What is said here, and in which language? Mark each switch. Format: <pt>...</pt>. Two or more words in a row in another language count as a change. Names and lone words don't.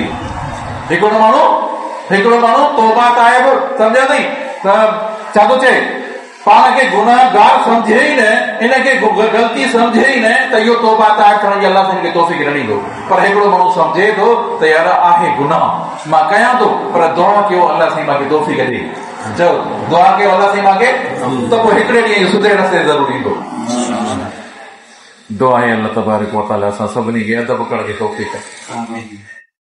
<sd>हिकिड़ो माण्हू तौबा ताइब सम्झे थी त छा थो चए पाण खे गुनाहगार सम्झे ई न, इनखे ग़लती सम्झे ई न त इहो तौबा ताइब करण जी अल्लाह हिनखे तौफ़ीक़ न ॾींदो। पर हिकिड़ो माण्हू सम्झे थो त यार आहे गुनाह मां कयां थो पर दुआ कयो अल्लाह साईं मूंखे तौफ़ीक़ ॾे, चओ दुआ कयो अल्लाह साईं मूंखे, त पोइ हिकिड़े ॾींहुं सुधरे रस्ते ज़रूरु ईंदो। दुआ आहे अल्लाह</sd> <ar>تبارك وتعالى</ar> <sd>असां सभिनी खे अदब करण जी तौफ़ीक़ ॾे।</sd>